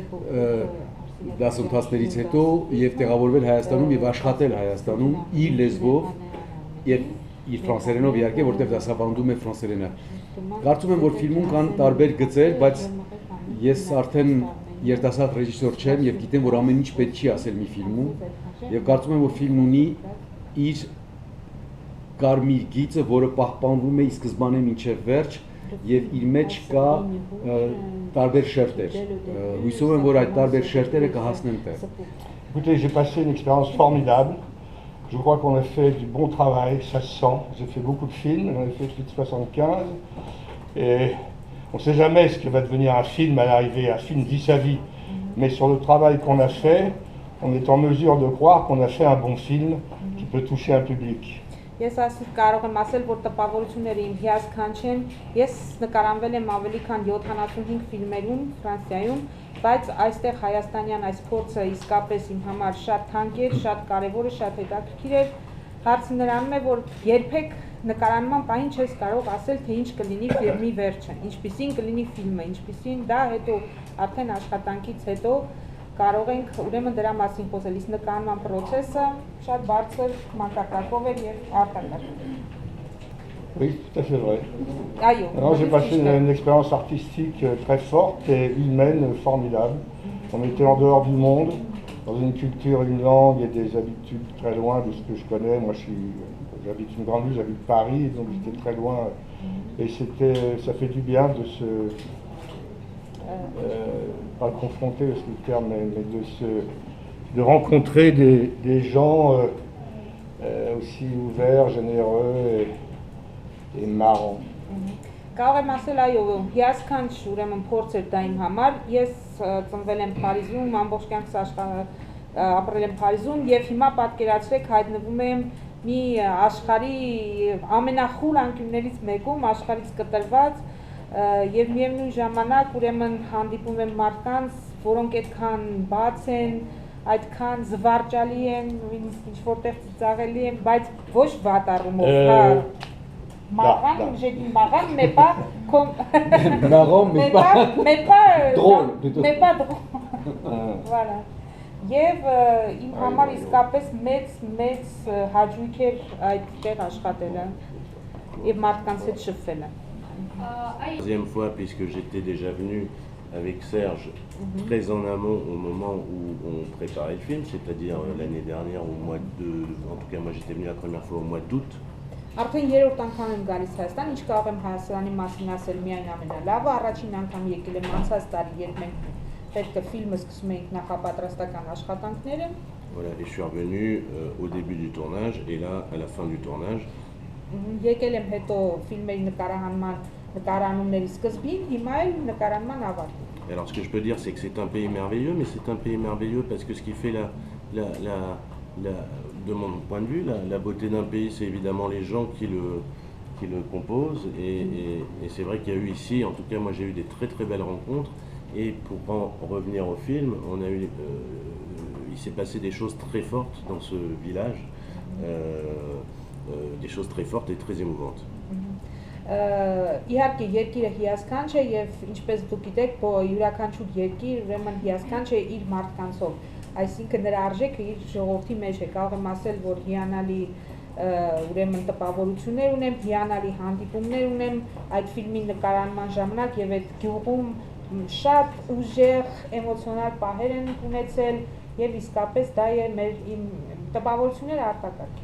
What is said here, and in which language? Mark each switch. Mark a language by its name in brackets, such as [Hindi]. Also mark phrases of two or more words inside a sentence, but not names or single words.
[Armenian] դասընթացներից հետո եւ տեղավորվել Հայաստանում եւ աշխատել Հայաստանում իր լեզվով եւ իր ֆրանսերենով իհարկե, որտեղ դասավանդում է ֆրանսերենը։ Կարծում եմ, որ ֆիլմում կան տարբեր գծեր, բայց ես արդեն երիտասարդ ռեժիսոր չեմ եւ գիտեմ, որ ամեն ինչ պետք չի ասել մի ֆիլմում եւ կարծում եմ, որ ֆիլմն ունի իր կարմիր գիծը, որը պահպանվում է ի սկզբանե մինչև վերջ եւ իր մեջ կա տարբեր շերտեր։ Հույսով եմ, որ այդ տարբեր շերտերը կհասնեն տեղ։ [French] Écoutez, j'ai passé une expérience formidable. Je crois qu'on a fait du bon travail, ça se sent. J'ai fait beaucoup de films, j'en ai fait plus de 75. Et on ne sait jamais ce que va devenir un film à l'arrivée, un film vis-à-vis. Mais sur le travail qu'on a fait, on est en mesure de croire qu'on a fait un bon film qui peut toucher un public. [Armenian] Ես այսօր կարող եմ ասել, որ տպավորությունները իմ հիասքանչ չեն։ Ես նկարանվել եմ ավելի քան 75 ֆիլմերում Ֆրանսիայում, բայց այստեղ հայաստանյան այս փորձը իսկապես իմ համար շատ թանկ էր, շատ կարևոր է, շատ հետաքրքիր էր։ Հարցը նրանում է, որ երբեք նկարանման պահին չես կարող ասել, թե ինչ կլինի ֆիլմի վերջը, ինչպիսին կլինի ֆիլմը, ինչպիսին դա հետո արդեն աշխատանքից հետո կարող ենք ուրեմն դրա մասին խոսել, իսկ նկարման process-ը շատ բարձր մակարդակով էր եւ արտակարգ։ [French] Oui, tout à fait vrai. Aïe. Alors j'ai passé une expérience artistique très forte et humaine formidable. On était en dehors du monde, dans une culture, une langue et des habitudes très loin de ce que je connais. Moi j'habite une grande ville, j'habite Paris, donc j'étais très loin. Et ça fait du bien de se... pas le confronter, c'est le terme, mais de rencontrer des gens aussi ouverts, généreux et marrants. [Armenian] Կարող եմ ասել, այո, հիասքանչ ուրեմն փորձ էր դա իմ համար։ Ես ծնվել եմ Փարիզում, ամբողջ կյանքս ապրել եմ Փարիզում եւ հիմա պատկերացրեք հայտնվում եմ մի աշխարհի ամենախուլ անկյուններից մեկում, աշխարհից կտրված եւ միևնույն ժամանակ ուրեմն հանդիպում եմ մարդկանց, որոնք այդքան բաց են, այդքան զվարճալի են, ինչ որտեղ ծիծաղելի են, բայց ոչ վատ առումով, հա [French] marrant, j'ai dit marrant, mais pas comme marrant, mais pas drôle, mais pas drôle. Voilà. [Armenian] Եվ իմ համար իսկապես մեծ հաճույք էր այդտեղ աշխատելը եւ մարդկանց հետ շփվելը։ [French] Deuxième fois, puisque j'étais déjà venu avec Serge très en amont au moment où on préparait le film, c'est-à-dire l'année dernière au mois de... En tout cas, moi j'étais venu la première fois au mois d'août. [Armenian] Արդեն երրորդ անգամ եմ գալիս Հայաստան, ինչ կարող եմ Հայաստանի մասին ասել միայն ամենալավը, առաջին անգամ եկել եմ անցած տարի, երբ մենք պետք է ֆիլմը սկսում էինք նախապատրաստական աշխատանքները։ [French] Voilà, et je suis revenu au début du tournage et là à la fin du tournage. [Armenian] Եկել եմ հետո ֆիլմերի նկարանումների սկզբին, հիմա էլ նկարանման ավարտին։ [French] Alors ce que je peux dire c'est que c'est un pays merveilleux, mais c'est un pays merveilleux parce que ce qui fait de mon point de vue, la beauté d'un pays, c'est évidemment les gens qui le composent. Et c'est vrai qu'il y a eu ici, en tout cas moi j'ai eu des très très belles rencontres. Et pour en revenir au film, il s'est passé des choses très fortes dans ce village, des choses très fortes et très émouvantes. [Armenian] Իհարկե երկիրը հիասքանչ է եւ ինչպես դուք գիտեք, յուրաքանչյուր երկիր ուրեմն հիասքանչ է իր մարդկանցով, այսինքն նրա արժեքը իր ժողովրդի մեջ է, կարող եմ ասել, որ հիանալի ուրեմն տպավորություններ ունեմ, հիանալի հանդիպումներ ունեմ այդ ֆիլմի նկարանման ժամանակ եւ այդ գյուղում շատ ուժեղ էմոցիոնալ պահեր են ունեցել եւ իսկապես դա է մեր տպավորությունները արտակարգ։